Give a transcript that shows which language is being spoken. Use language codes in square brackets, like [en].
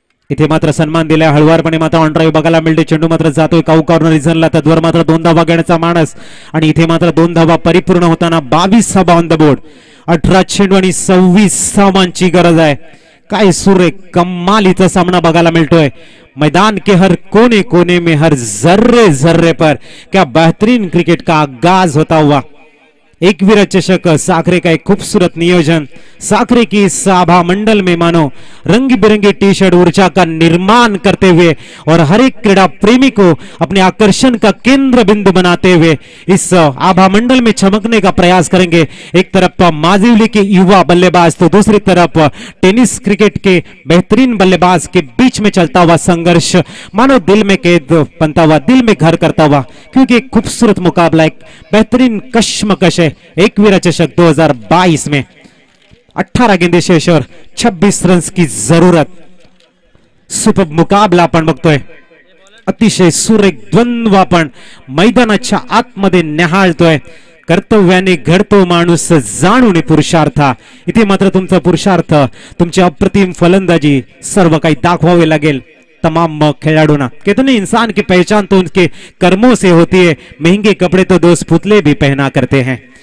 [mr] इथे मात्र सन्मान दिलाय हळवारपणे मात्र ऑन ड्राईव्ह बघायला मिळते. चेंडू मात्र जातोय काऊ कॉर्नर रिझनला. तद्वर मात्र 2 धावा घेण्याचा मानस आणि इथे मात्र 2 धावा परिपूर्ण होताना 22 धावा [en] On the board. [mr] 18 चेंडू आणि 26 धावांची गरज आहे. काय सुरेख कमालीचा सामना बघायला मिळतोय. [hi] मैदान के हर कोने कोने में हर जर्रे जर्रे पर क्या बेहतरीन क्रिकेट का आगाज होता हुआ. एक विराट चषक साखरे का एक खूबसूरत नियोजन. साखरे की इस आभा मंडल में मानो रंग बिरंगी टी शर्ट ऊर्जा का निर्माण करते हुए और हर एक क्रीड़ा प्रेमी को अपने आकर्षण का केंद्र बिंदु बनाते हुए इस आभा मंडल में चमकने का प्रयास करेंगे. एक तरफ माजिवली के युवा बल्लेबाज तो दूसरी तरफ टेनिस क्रिकेट के बेहतरीन बल्लेबाज के बीच में चलता हुआ संघर्ष मानो दिल में कैद बनता हुआ, दिल में घर करता हुआ. क्योंकि एक खूबसूरत मुकाबला, एक बेहतरीन कश्मकश है. एक विराट चषक 2022 में 18 गेंदे शेष और 26 रन की जरूरत. [mr] सुपर मुकाबला आपण बघतोय. अतिशय सुरेख द्वंद्व आपण मैदानाच्या आतमध्ये न्याहाळतोय. कर्तव्याने घडतो माणूस जाणून पुरुषार्थ. इथे मात्र तुमचा पुरुषार्थ, तुमची अप्रतिम फलंदाजी सर्व काही दाखवावे लागेल [hi] तमाम खिलाड़ियों. कितने इंसान की पहचान तो उनके कर्मों से होती है. महंगे कपड़े तो दोस्त पुतले भी पहना करते हैं.